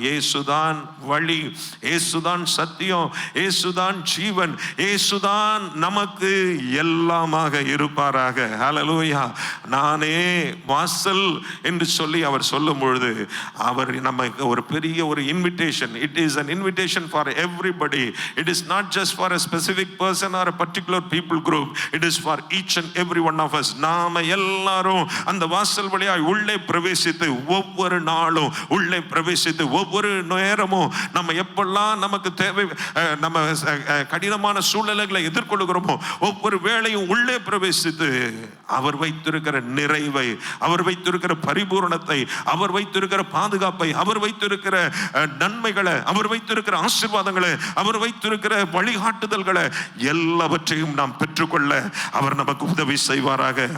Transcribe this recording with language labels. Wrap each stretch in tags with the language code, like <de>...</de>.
<ta>இயேசுதான் வழி, இயேசுதான் சத்தியம், இயேசுதான் ஜீவன், இயேசுதான் நமக்கு எல்லாமாக இருப்பாராக. ஹல்லேலூயா. நானே வாசல் என்று சொல்லி அவர் சொல்லும் பொழுது அவர் நமக்கு ஒரு பெரிய ஒரு invitation.</ta> <en>It is an invitation for everybody. It is not just for a specific person or a particular people group. It is for each and every one of us.</en> <ta>நாம எல்லாரும் அந்த வாசல் வழியாய் உள்ளே பிரவேசித்து ஒவ்வொரு நாளும் உள்ளே பிரவேசித்து ஒவ்வொரு நேரமும் நம்ம எப்பெல்லாம் நமக்கு தேவை, நம்ம கடினமான சூழ்நிலைகளை எதிர்கொள்கிறோமோ ஒவ்வொரு வேளையும் உள்ளே பிரவேசித்து அவர் வைத்திருக்கிற நிறைவை, அவர் வைத்திருக்கிற பரிபூரணத்தை, அவர் வைத்திருக்கிற பாதுகாப்பை, அவர் வைத்திருக்கிற நன்மைகளை, அவர் வைத்திருக்கிற ஆசீர்வாதங்களை, அவர் வைத்திருக்கிற வழிகாட்டுதல்களை எல்லாவற்றையும் நாம் பெற்றுக்கொள்ள அவர் நமக்கு உதவி செய்வாராக.</ta>